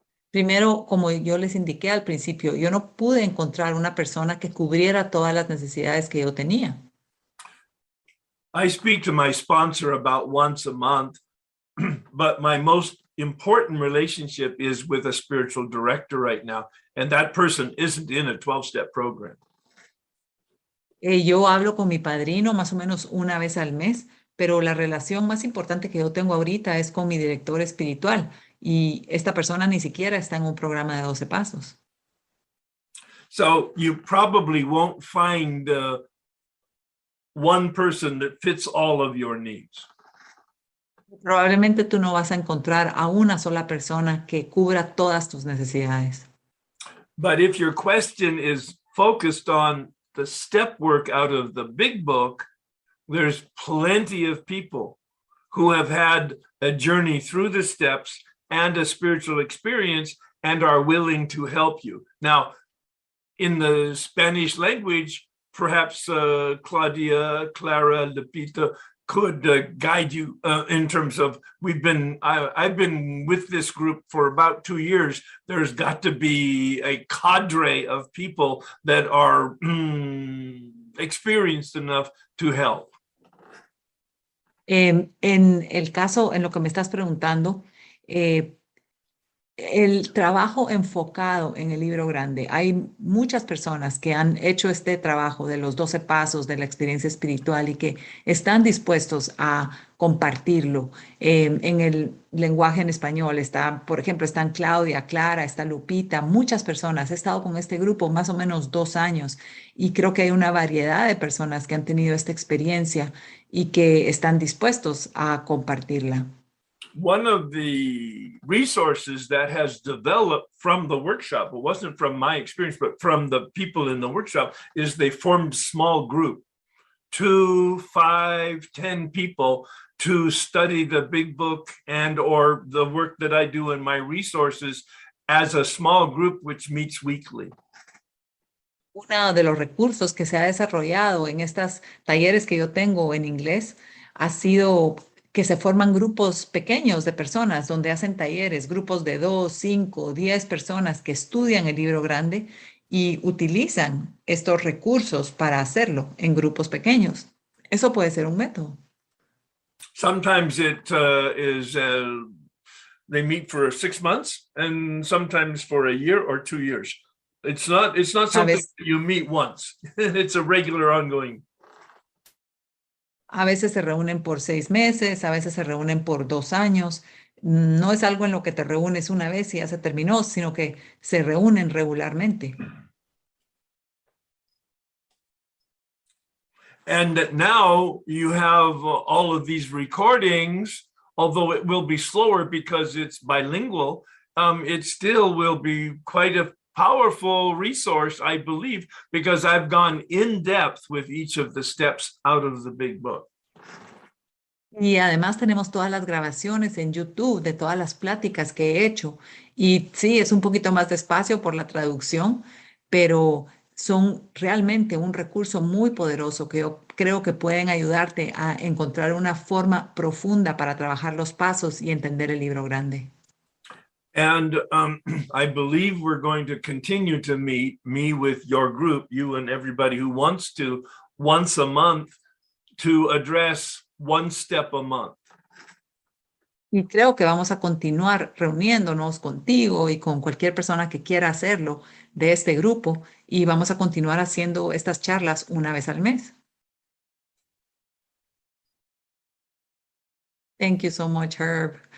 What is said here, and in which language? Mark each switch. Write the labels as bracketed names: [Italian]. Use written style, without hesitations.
[Spanish] Primero, como yo les indiqué al principio, yo no pude encontrar una persona que cubriera todas las necesidades que yo tenía. [English] I speak to my sponsor about once a month, but my most important relationship is with a spiritual director right now, and that person isn't in a 12-step program. [Spanish] Yo hablo con mi padrino más o menos una vez al mes, pero la relación más importante que yo tengo ahorita es con mi director espiritual, y esta persona ni siquiera está en un programa de 12 pasos. [English] So you probably won't find one person that fits all of your needs. [Spanish] Probablemente tú no vas a encontrar a una sola persona que cubra todas tus necesidades. [English] But if your question is focused on the step work out of the big book, there's plenty of people who have had a journey through the steps and a spiritual experience and are willing to help you. Now, in the Spanish language, perhaps Claudia, Clara, Lupita could guide you in terms of I've been with this group for about 2 years. There's got to be a cadre of people that are experienced enough to help. [Spanish] En el caso, en lo que me estás preguntando, el trabajo enfocado en el libro grande, hay muchas personas que han hecho este trabajo de los 12 pasos de la experiencia espiritual y que están dispuestos a compartirlo. En el lenguaje en español por ejemplo, están Claudia, Clara, está Lupita, muchas personas. He estado con este grupo más o menos 2 años y creo que hay una variedad de personas que han tenido esta experiencia y que están dispuestos a compartirla. [English] One of the resources that has developed from the workshop, it wasn't from my experience, but from the people in the workshop, is they formed small group, 2, 5, 10 people to study the big book and or the work that I do in my resources as a small group which meets weekly. [Spanish] Uno de los recursos que se ha desarrollado en estos talleres que yo tengo en inglés ha sido que se forman grupos pequeños de personas donde hacen talleres, grupos de 2, 5, 10 personas que estudian el libro grande y utilizan estos recursos para hacerlo en grupos pequeños. Eso puede ser un método. [English] Sometimes it is they meet for 6 months and sometimes for a year or 2 years. It's not something that you meet once. It's a regular ongoing. [Spanish] A veces se reúnen por 6 meses, a veces se reúnen por 2 años. No es algo en lo que te reúnes una vez y ya se terminó, sino que se reúnen regularmente. [English] And now you have all of these recordings, although it will be slower because it's bilingual, it still will be quite a powerful resource, I believe, because I've gone in depth with each of the steps out of the big book. [Spanish] Y además tenemos todas las grabaciones en YouTube de todas las pláticas que he hecho. Y sí, es un poquito más despacio por la traducción, pero son realmente un recurso muy poderoso que yo creo que pueden ayudarte a encontrar una forma profunda para trabajar los pasos y entender el libro grande. [English] And I believe we're going to continue to meet, me with your group, you and everybody who wants to, once a month to address one step a month. [Spanish] Y creo que vamos a continuar reuniéndonos contigo y con cualquier persona que quiera hacerlo de este grupo y vamos a continuar haciendo estas charlas una vez al mes. [English] Thank you so much, Herb.